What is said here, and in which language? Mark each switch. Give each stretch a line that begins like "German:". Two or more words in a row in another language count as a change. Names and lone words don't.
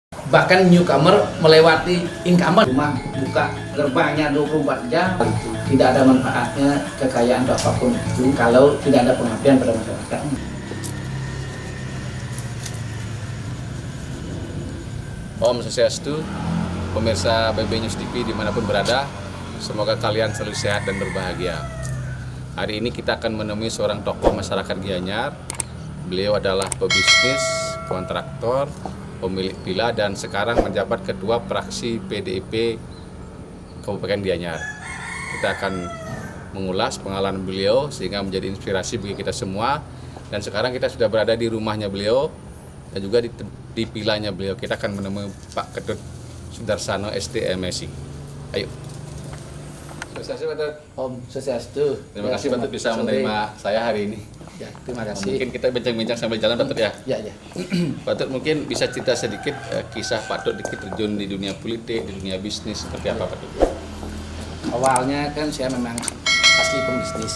Indonesian: bahkan newcomer melewati incumbent. Rumah buka gerbangnya 24 jam, tidak ada manfaatnya kekayaan atau apapun itu kalau tidak ada pengabdian pada masyarakat.
Balinese: Om Swastiastu,
Indonesian: pemirsa BB News TV dimanapun berada, semoga kalian selalu sehat dan berbahagia. Hari ini kita akan menemui seorang tokoh masyarakat Gianyar. Beliau adalah pebisnis, kontraktor, pemilik villa, dan sekarang menjabat ketua fraksi PDIP Kabupaten Gianyar. Kita akan mengulas pengalaman beliau sehingga menjadi inspirasi bagi kita semua. Dan sekarang kita sudah berada di rumahnya beliau dan juga di villanya beliau. Kita akan menemui Pak Ketut Sudarsano STMSI. Ayo. Swastiastu, Pak.
Balinese: Om Swastiastu.
Indonesian: Terima kasih Pak bisa menerima saya hari ini. Ya, terima kasih. Mungkin kita bincang-bincang sambil jalan Pak ya. Ya. Pak mungkin bisa cerita sedikit kisah Pak dikit terjun di dunia politik, di dunia bisnis seperti apa Pak? Awalnya kan saya memang asli pembisnis.